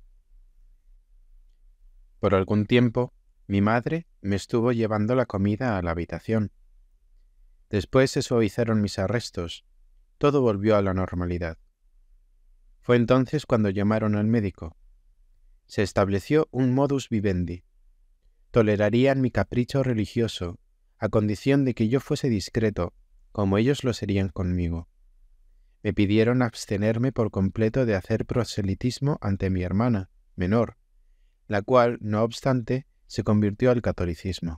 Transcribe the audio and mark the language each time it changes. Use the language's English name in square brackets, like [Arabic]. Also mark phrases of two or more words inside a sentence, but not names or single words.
[Spanish] Por algún tiempo, mi madre me estuvo llevando la comida a la habitación. Después se suavizaron mis arrestos. Todo volvió a la normalidad. Fue entonces cuando llamaron al médico. Se estableció un [Latin] modus vivendi. [Spanish] Tolerarían mi capricho religioso, a condición de que yo fuese discreto, como ellos lo serían conmigo. Me pidieron abstenerme por completo de hacer proselitismo ante mi hermana, menor, la cual, no obstante, se convirtió al catolicismo.